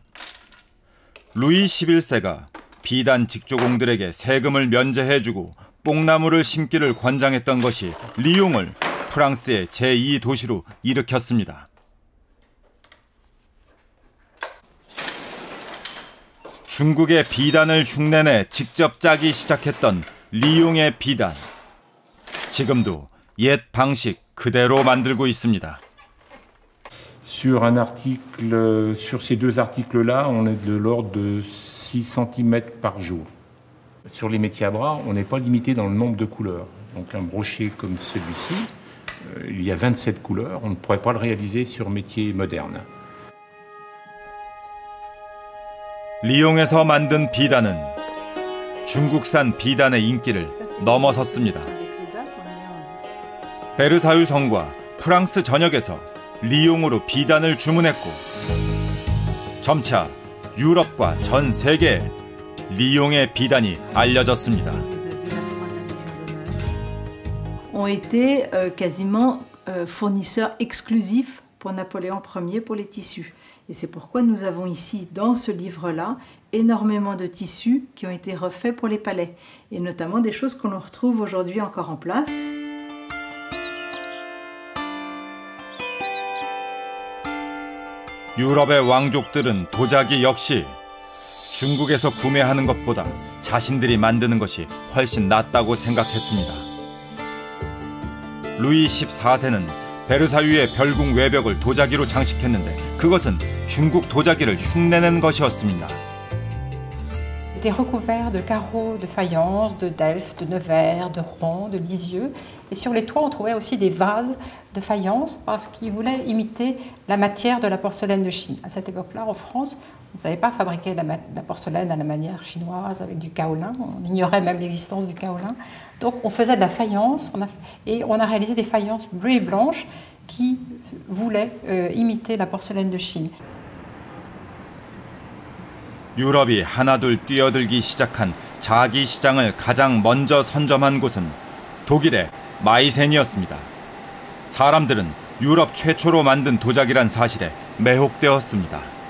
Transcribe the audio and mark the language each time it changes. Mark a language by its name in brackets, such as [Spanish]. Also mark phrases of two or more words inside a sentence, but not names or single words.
[Korean] 루이 11세가 비단 직조공들에게 세금을 면제해주고 뽕나무를 심기를 권장했던 것이 리옹을 프랑스의 제2도시로 일으켰습니다. 중국의 비단을 흉내내 직접 짜기 시작했던 리옹의 비단. 지금도 옛 방식 그대로 만들고 있습니다. [French] Sur ces deux articles-là, on est de l'ordre de 6 cm par jour. Sur les métiers à bras, on n'est pas limité dans le nombre de couleurs. Donc un brochet comme celui-ci, il y a 27 couleurs, on ne pourrait pas le réaliser sur métier moderne. [Korean] 리옹에서 만든 비단은 중국산 비단의 인기를 넘어섰습니다. 베르사유 성과 프랑스 전역에서 리옹으로 비단을 주문했고 점차 유럽과 전 세계에 리옹의 비단이 알려졌습니다. [French] ont été quasiment fournisseurs exclusifs pour Napoléon Ier pour les tissus. Et c'est pourquoi nous avons ici, dans ce livre-là, énormément de tissus qui ont été refaits pour les palais, et notamment des choses qu'on retrouve aujourd'hui encore en place. [Korean] 유럽의 왕족들은 도자기 역시 중국에서 구매하는 것보다 자신들이 만드는 것이 훨씬 낫다고 생각했습니다. 루이 14세는 베르사유의 별궁 외벽을 도자기로 장식했는데 그것은 중국 도자기를 흉내낸 것이었습니다. [French] Était recouvert de carreaux de faïence, de Delft, de Nevers, de Rouen, de Lisieux. Et sur les toits, on trouvait aussi des vases de faïence parce qu'ils voulaient imiter la matière de la porcelaine de Chine. À cette époque-là, en France, on ne savait pas fabriquer la porcelaine à la manière chinoise avec du kaolin. On ignorait même l'existence du kaolin. Donc on faisait de la faïence et on a réalisé des faïences bleues et blanches qui voulaient imiter la porcelaine de Chine. [Korean] 유럽이 하나둘 뛰어들기 시작한 자기 시장을 가장 먼저 선점한 곳은 독일의 마이센이었습니다. 사람들은 유럽 최초로 만든 도자기란 사실에 매혹되었습니다.